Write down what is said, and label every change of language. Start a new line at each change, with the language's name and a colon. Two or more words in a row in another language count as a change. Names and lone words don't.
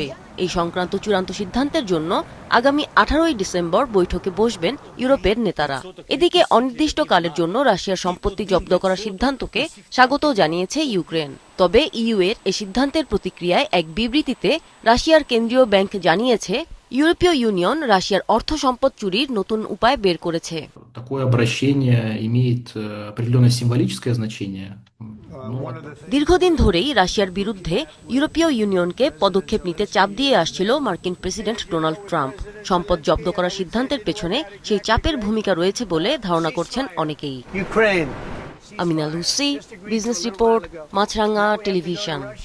Bangla: এই সংক্রান্ত চূড়ান্ত সিদ্ধান্তের জন্য আগামী 18 ডিসেম্বর বৈঠকে বসবেন ইউরোপের নেতারা। এদিকে অনির্দিষ্টকালের জন্য রাশিয়ার সম্পত্তি জব্দ করার সিদ্ধান্তকে স্বাগত জানিয়েছে ইউক্রেন। তবে ইইউ এর এই সিদ্ধান্তের প্রতিক্রিয়ায় এক বিবৃতিতে রাশিয়ার কেন্দ্রীয় ব্যাংক জানিয়েছে, ইউরোপীয় ইউনিয়ন রাশিয়ার অর্থ সম্পদ চুরির নতুন উপায় বের করেছে।
Russian: Такое обращение имеет определенное символическое значение.
Bangla: দীর্ঘদিন ধরেই রাশিয়ার বিরুদ্ধে ইউরোপীয় ইউনিয়নকে পদক্ষেপ নিতে চাপ দিয়ে আসছিল মার্কিন প্রেসিডেন্ট ডোনাল্ড ট্রাম্প। সম্পদ জব্দ করার সিদ্ধান্তের পেছনে সেই চাপের ভূমিকা রয়েছে বলে ধারণা করছেন অনেকেই। আমিনা লুসি, বিজনেস রিপোর্ট, মাছরাঙা টেলিভিশন।